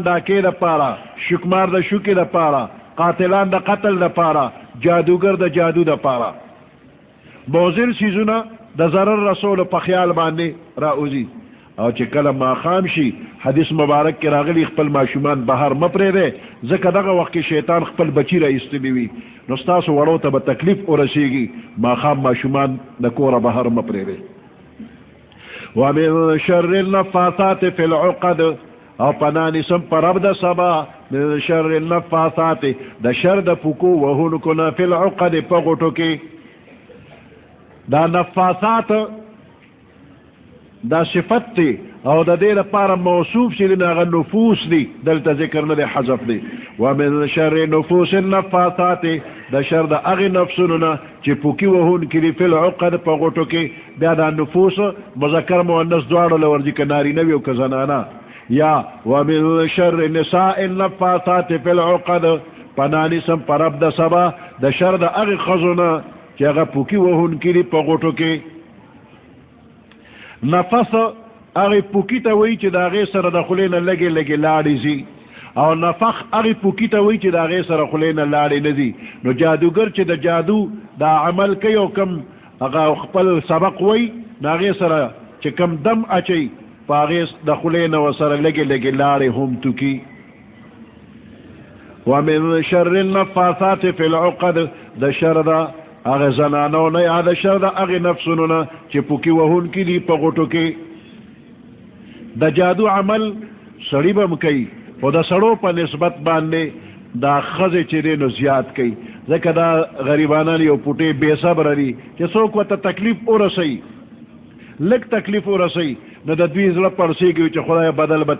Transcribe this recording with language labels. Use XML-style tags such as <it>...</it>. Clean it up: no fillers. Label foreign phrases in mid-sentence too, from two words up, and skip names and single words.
<ps>ډاکې د پاره شکمار د شوکې د پاره قاتلان د قتل د پاره جادوګر د جادو د پاره موزر سیزونه د ضرر رسولو په خیال باندې راوځي او چې کله ماښام شي حدیث مبارک کې راغلی خپل ماشومان بهر مه پرېږدئ ځکه دغه وخت کې شیطان خپل بچي راایستلی وي نو ستاسو وړو ته به تکلیف ورسیږي ماښام ماشومان د کوره بهر مه پرېږدئ</ps> <ar>ومن شر النفاثات فی العقد</ar> <ps>او پناه نیسم په رب د سبا</ps> <ar>من شر النفاثات</ar> <ps>د شر د پوکو وهونکو نه</ps> <ar>فی العقد</ar> <ps>په غوټو کې دا نفاثات دا صفت دی او د دې لپاره موصوف چې هغه نفوس دي دلته ذکر نه دی حذف دی</ps> <ar>ومن شر نفوس النفاثات</ar> <ps>د شر د هغې نفسونو نه چې پوکي وهونکي دي</ps> <ar>فی العقد</ar> <ps>په غوټو کې بیا دا نفوس مذکر مؤنث دواړو له ورځي که نارینه وي او که زنانه یا</ps> <ar>ومن شر نساء النفاثات فی العقد</ar> <ps>پناه نیسم په رب د سبا د شر د هغې ښځو نه چې هغه پوکي وهونکي دي په غوټو کې نفس هغې پوکي ته وایي چې د هغې سره د خولې نه لږې لږې لاړې ځي او نفخ هغې پوکي ته وایي چې د هغې سره خولې نه لاړې نه ځي نو جادوګر چې د جادو دا عمل کوي او کم هغه خپل سبق وایي نو هغې سره چې کم دم اچوي په هغې د خولې نه ورسره لږې لږې لاړې هم توکي</ps> <ar>ومن شر النفاثات فی العقد</ar> <ps>د شر د هغه زنانو نه یا د شر د هغې نفسونو نه چې پوکي وهونکي دي په غوټو کې د جادو عمل سړي به هم کوي خو د سړو په نسبت باندې دا ښځې چې دی نو زیات کوي ځکه دا غریبانان یو پوټې بې صبره دي چې څوک ورته تکلیف ورسوي لږ تکلیف ورسوي نو د دوی زړه پړسېږي چې خدای بدل به</ps>